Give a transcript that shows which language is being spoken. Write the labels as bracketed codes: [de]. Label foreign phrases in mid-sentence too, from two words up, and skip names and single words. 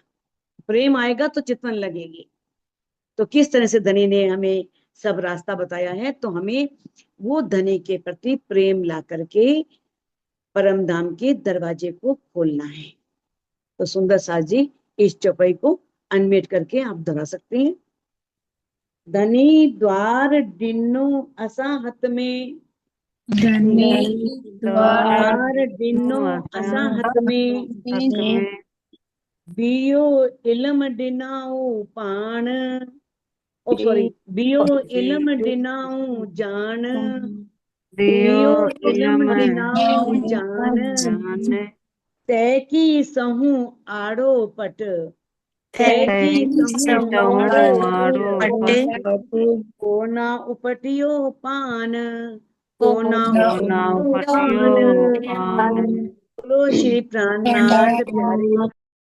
[hi] प्रेम आएगा तो चितवन लगेगी। तो किस तरह से धनी ने हमें सब रास्ता बताया है, तो हमें वो धनी के प्रति प्रेम ला करके परम धाम के दरवाजे को खोलना है। तो सुंदर सास जी इस चौपाई को अनम्यूट करके आप दोहरा सकते हैं। [sd] धनी द्वार डिन्नो असा हत में, धनी द्वार दिनो असां हथ में बियो इल्म ॾिनाऊं पाण, ओ सॉरी, बियो इल्म ॾिनाऊं जान, बियो इल्म ॾिनाऊं जान, तैकी सहूं आड़ो पट, तैकी सहूं आड़ो पट, कोना उपटियो पान, कोना उपटियो पान। [hi] बोलो श्री प्राणनाथ प्यारे